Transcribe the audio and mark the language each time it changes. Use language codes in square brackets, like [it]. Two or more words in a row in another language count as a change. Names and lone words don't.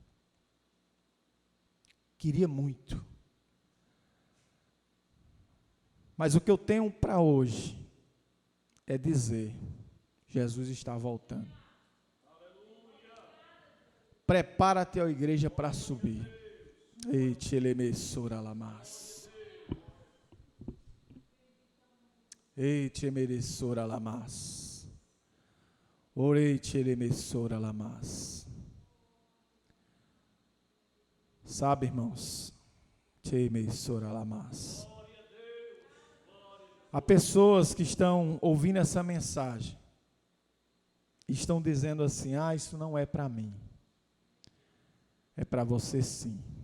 [pt] Queria muito. Mas o que eu tenho para hoje é dizer, Jesus está voltando. Prepara-te, ó igreja, para subir. Ei, telemessora lamas. Ei, temeressora lamas. Orei, telemessora lamas. Sabe, irmãos, temeressora lamas. Há pessoas que estão ouvindo essa mensagem e estão dizendo assim: ah, isso não é para mim. É para você sim.